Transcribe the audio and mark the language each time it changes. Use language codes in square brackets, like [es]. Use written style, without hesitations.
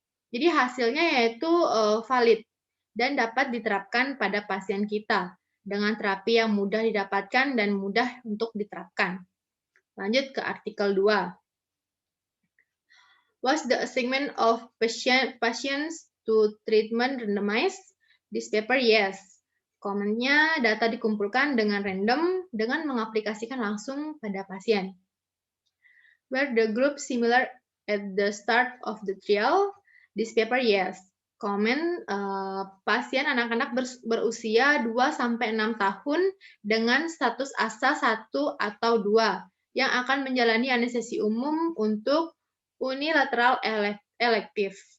[id] Jadi hasilnya yaitu valid dan dapat diterapkan pada pasien kita dengan terapi yang mudah didapatkan dan mudah untuk diterapkan. Lanjut ke artikel 2. [en] Was the assignment of patients to treatment randomized? This paper, yes. [id] Komennya, data dikumpulkan dengan random dengan mengaplikasikan langsung pada pasien. [en] Were the group similar at the start of the trial? This paper, yes. [id] Komen, pasien anak-anak berusia 2-6 tahun dengan status ASA 1 atau 2 yang akan menjalani anestesi umum untuk unilateral elective.